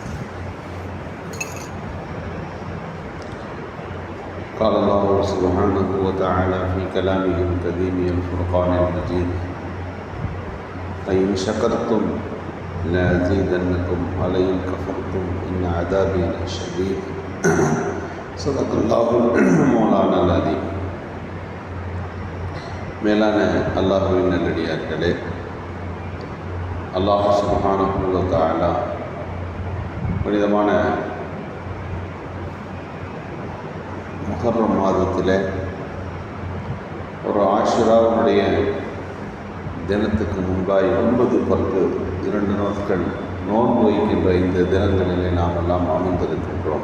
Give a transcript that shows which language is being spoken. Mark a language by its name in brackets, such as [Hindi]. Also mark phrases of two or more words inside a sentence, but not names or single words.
[Arabic] قال الله سبحانه وتعالى في كلامه القديم الفرقان المجيد: لئن شكرتم لأزيدنكم ولئن كفرتم إن عذابي لشديد. صدق الله مولانا العظيم. [Tamil] மேலான அல்லாஹ்வின் நல்லடியார்களே, [Arabic] الله سبحانه وتعالى [Tamil] புனிதமான முஹர்ரம் மாதத்தில் ஒரு ஆஷுராவுடைய தினத்துக்கு முன்பாய் 9, 10, 2 நாட்கள் நோன்பு வைக்கின்ற இந்த தினங்களிலே நாம் எல்லாம் அமர்ந்திருக்கின்றோம்.